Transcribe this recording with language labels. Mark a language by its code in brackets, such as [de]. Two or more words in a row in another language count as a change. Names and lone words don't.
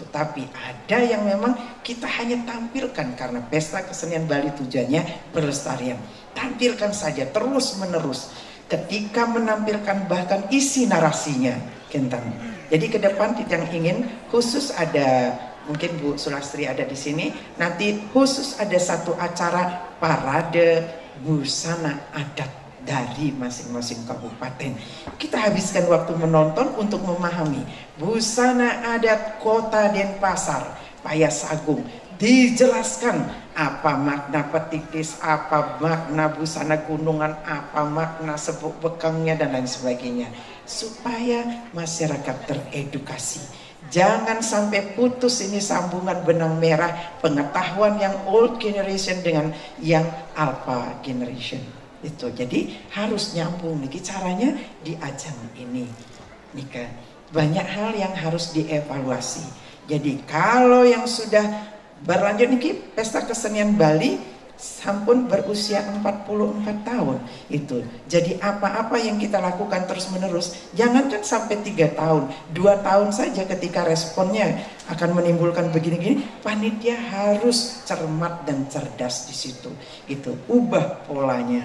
[id] Tapi ada yang memang kita hanya tampilkan karena pesta kesenian Bali tujuannya pelestarian. Tampilkan saja terus menerus. Ketika menampilkan bahkan isi narasinya, Kentang. Jadi ke depan yang ingin khusus ada, mungkin Bu Sulastri ada di sini, nanti khusus ada satu acara parade busana adat dari masing-masing kabupaten. Kita habiskan waktu menonton untuk memahami busana adat Kota Denpasar, Payas Agung. Dijelaskan apa makna petitis, apa makna busana gunungan, apa makna sebuk bekangnya dan lain sebagainya. Supaya masyarakat teredukasi. Jangan sampai putus ini sambungan benang merah pengetahuan yang [en] old generation [id] dengan yang [en] alpha generation. [id] Itu jadi harus nyambung nih caranya di ajang ini. Nika banyak hal yang harus dievaluasi. Jadi kalau yang sudah berlanjut niki pesta kesenian Bali sampun berusia 44 tahun itu. Jadi apa-apa yang kita lakukan terus menerus, jangankan sampai 3 tahun, 2 tahun saja ketika responnya akan menimbulkan begini-gini, panitia harus cermat dan cerdas di situ. Itu ubah polanya.